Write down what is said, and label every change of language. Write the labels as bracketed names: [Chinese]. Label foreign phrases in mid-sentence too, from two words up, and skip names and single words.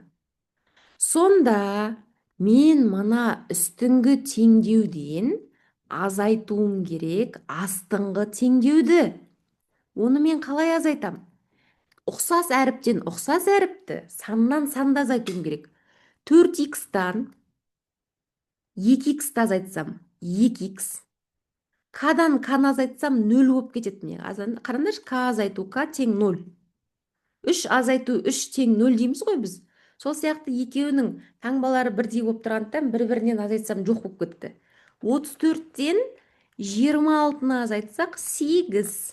[Kazakh] Сонда мен мына үстіңгі теңдеуден азайтуым керек астыңғы теңдеуді. Оны мен қалай азайтам? Ұқсас әріптен ұқсас әріпті саннан санды азайтуым керек. 4х-тан 2х-ті азайтсам 2х. К-дан к-ны азайтсам 0 болып кетеді. Қараңдаршы, к азайту к тең 0. 3 азайту 3 тең 0 дейміз ғой біз. Сол сияқты екеуінің таңбалары бірдей болып тұрғандықтан бір-бірінен азайтсам жоқ болып кетті. 34-тен 26-ны азайтсақ 8.